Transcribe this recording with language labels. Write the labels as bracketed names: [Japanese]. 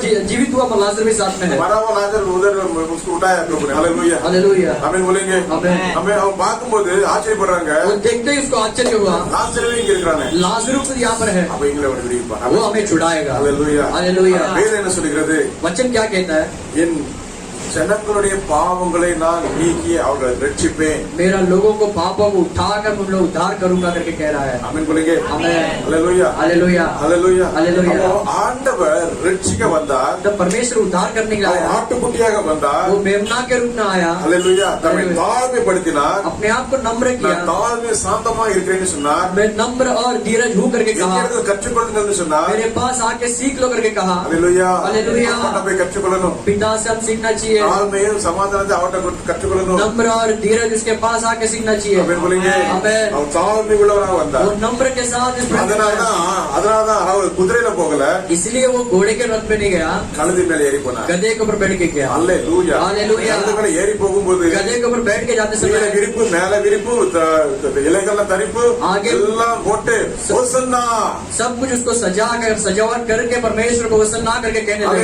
[Hindi] जीवित हुआ लाजर भी साथ में है। मरा हुआ लाजर उधर उसको उठाया प्रभु ने हालेलुया हालेलुया। हमें बोलेंगे आमेन। हमें हम [Tamil] பார்க்கும்போது ஆச்சரியப்படுறாங்க [Hindi] वो देखते ही उसको आश्चर्य हुआ, [Tamil] லாசர் இங்க இருக்கிறானே [Hindi] लाजरू खुद यहाँ पर है, [Tamil] அப்ப இங்களை ஒரு விடுவிப்பான் [Hindi] वो हमें छुड़ाएगा। Hallelujah hallelujah. [Tamil] வேதம் என்ன சொல்கிறது [Hindi] वचन क्या कहता है? [Tamil] என் ஜனங்களுடைய பாவங்களை நான் நீக்கி அவர்களை ரட்சிப்பேன் [Hindi] मेरा लोगों को पापों को उठाकर उन लोग उद्धार करूंगा करके कह रहा है। [Tamil] ஆமென் [Hindi] बोलेंगे आमेन। Hallelujah hallelujah hallelujah hallelujah. [Tamil] அப்போ ஆண்டவர் ரட்சிக்க வந்தார் [Hindi] जब परमेश्वर उद्धार करने के लिए [Tamil] அவர் [Hindi] आया, [Tamil] ஆட்டுக்குட்டியாக வந்தார் [Hindi] वो मेमना के रूप में आया, हालेलुया [Tamil] தம்மை [Hindi] हालेलुया। [Tamil] தாழ்மைப்படுத்தினார் [Hindi] अपने आप को नम्र किया, [Tamil] நான் தாழ்மை சாந்தமா இருக்கிறேன்னு சொன்னார் [Hindi] मैं नम्र और धीरज हूँ करके कहा, [Tamil] என்னிடத்தில் கற்றுக்கொள்ளுங்கள்னு சொன்னார் [Hindi] मेरे पास आके सीख लो करके कहा। Hallelujah hallelujah. [Tamil] நம்ம கற்றுக்கொள்ளணும் [Hindi] पिता से हम सीखना चाहिए, [Tamil] தாழ்மையும் சமாதானத்தை அவர்கிட்ட கற்றுக்கொள்ளணும் [Hindi] नम्र और धीरज उसके पास आके सीखना चाहिए। [Tamil] ஆமென் [Hindi] बोलेंगे आमेन। [Tamil] அவர் தாழ்மை உள்ளவராக வந்தார் [Hindi] वो नम्र के साथ इस पृथ्वी पर आया। [Tamil] அதனாலதான் அவர் குதிரையில போகல [Hindi] इसलिए वो घोड़े के रथ में नहीं गया, [Tamil] கழுதை மேல ஏறி போனார் [Hindi] गधे के ऊपर बैठ के गया। [Tamil] அல்லேலூயா [Hindi] हालेलुया। [Tamil] கழுதை மேல ஏறி போகும்போது [Hindi] गधे के ऊपर बैठ के जाते [Tamil] கீழே [Hindi] समय [Tamil] விரிப்பு மேல விரிப்பு இலைகள்லாம் தரிப்பு [Hindi] आगे [Tamil] எல்லாம் போட்டு ஹோசன்னா [Hindi] सब कुछ उसको सजा कर सजावट करके परमेश्वर को वसन्ना करके कहने लगे।